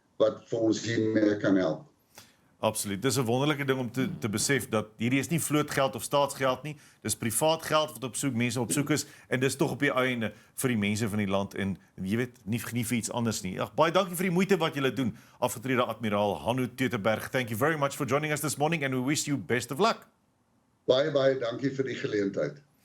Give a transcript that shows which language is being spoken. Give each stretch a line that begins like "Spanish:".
Afrikaans: wat vir ons hiermee kan help. Absoluut. Dis 'n wonderlike ding om te besef dat hierdie is nie vlootgeld of staatsgeld nie. Dis privaat geld wat mense op soek is en dis tog op die einde vir die mense van die land en jy weet nie vir iets anders nie. Ag, baie dankie vir die moeite wat julle doen. Afgetrede admiraal Hanno Teuteberg.
English: Thank you very much for joining us this morning and we wish you best of luck.
Afrikaans: Baie dankie vir die geleentheid.